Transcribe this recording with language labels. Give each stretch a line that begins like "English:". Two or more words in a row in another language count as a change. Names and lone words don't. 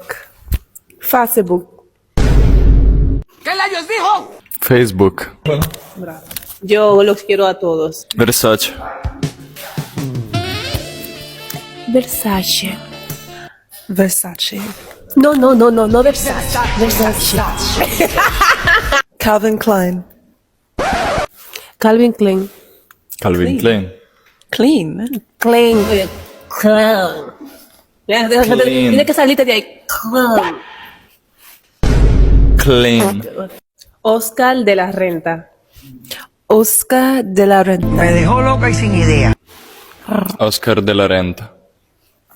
Spanish: Facebook. Facebook. Bravo. Yo los quiero a todos. Versace. Versace. Versace. No Versace. Versace. Calvin Klein. Calvin Klein. Calvin Klein.
English: Clean, man.
Spanish: Klein. Clown. Tiene que salirte de ahí. Clown. Klein. Oscar de la Renta. Oscar de la Renta. Me dejó loca y sin idea. Oscar de la Renta.